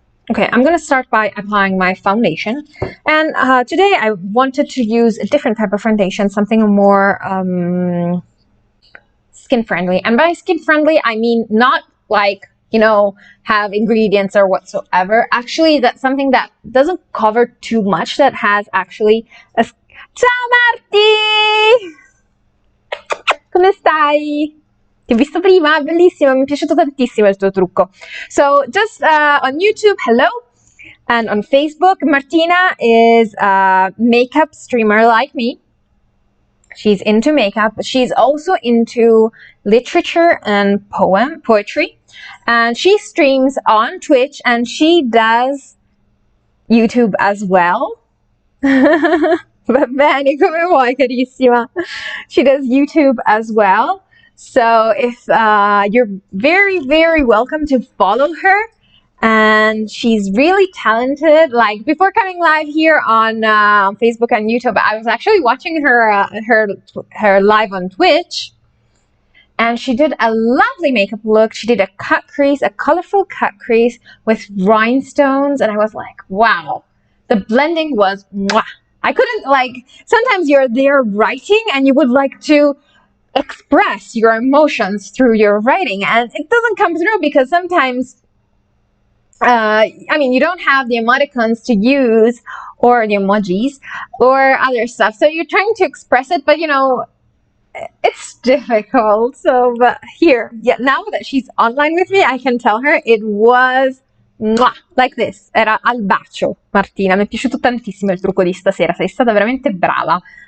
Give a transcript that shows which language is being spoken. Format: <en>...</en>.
<en>Okay, I'm going to start by applying my foundation. And today I wanted to use a different type of foundation, something more skin-friendly. And by skin-friendly, I mean not like, you know, have ingredients or whatsoever. Actually, that's something that doesn't cover too much, that has actually a...</en> <it>Ciao Marti! Come stai? Ti ho visto prima, bellissimo, mi è piaciuto tantissimo il tuo trucco.</it> <en>So just on YouTube, hello, and on Facebook, Martina is a makeup streamer like me. She's into makeup, but she's also into literature and poetry, and she streams on Twitch, and she does YouTube as well.</en> <it>Va bene, come vuoi, carissima.</it> <en>She does YouTube as well. So if you're very, very welcome to follow her. And she's really talented. Like, before coming live here on Facebook and YouTube, I was actually watching her live on Twitch. And she did a lovely makeup look. She did a cut crease, a colorful cut crease with rhinestones. And I was like, wow. The blending was mwah. I couldn't, like, sometimes you're there writing and you would like to express your emotions through your writing, and it doesn't come through because sometimes, I mean, you don't have the emoticons to use, or the emojis, or other stuff, so you're trying to express it, but, you know, it's difficult. So, but here, yeah, now that she's online with me, I can tell her it was mwah, like this.</en> <it>Era al bacio, Martina. Mi è piaciuto tantissimo il trucco di stasera. Sei stata veramente brava.</it>